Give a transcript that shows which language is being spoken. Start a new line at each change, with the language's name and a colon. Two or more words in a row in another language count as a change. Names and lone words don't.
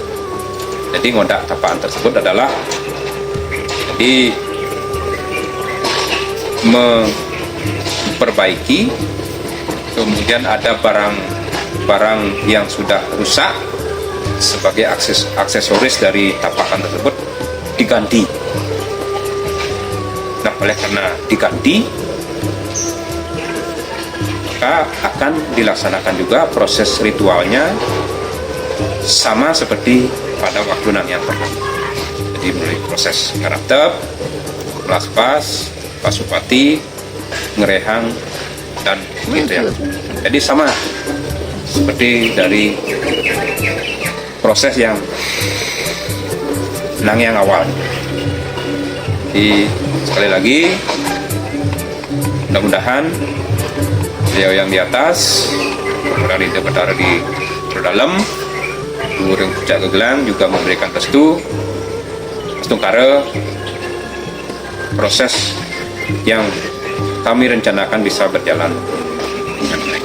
Indonesian: Jadi ngodak tapakan tersebut adalah jadi memperbaiki, kemudian ada barang yang sudah rusak sebagai aksesoris dari tapakan tersebut diganti. Nah, oleh karena diganti, maka akan dilaksanakan juga proses ritualnya sama seperti pada waktu Nangyang pertama. Jadi mulai proses ngeratep, melaspas, pasupati, ngerehang, dan gitu ya. Jadi sama seperti dari proses yang Nangyang awal. Jadi sekali lagi, mudah-mudahan beliau yang di atas, kemudian Ida Betara di dalam, Luhur Pucak Gelang juga memberikan restu Astungkara proses yang kami rencanakan bisa berjalan dengan baik.